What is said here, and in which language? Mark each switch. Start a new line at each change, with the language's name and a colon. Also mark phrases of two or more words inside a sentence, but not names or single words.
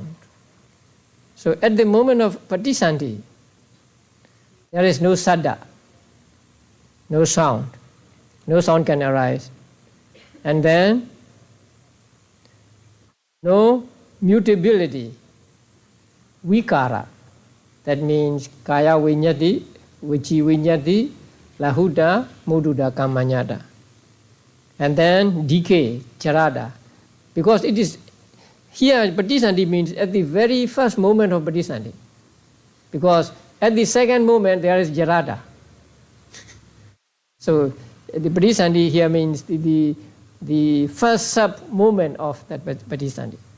English: So at the moment of patisandhi, there is no saddha, no sound. No sound can arise. And then no mutability, vikara. That means
Pali: kaya vinyati, vichi vinyati, lahuda, mududa, kamanyada.
English: And then decay, charada. Because it is, here patisandhi means at the very first moment of patisandhi. Because at the second moment there is jarada. So the patisandhi here means the first sub-moment of that patisandhi.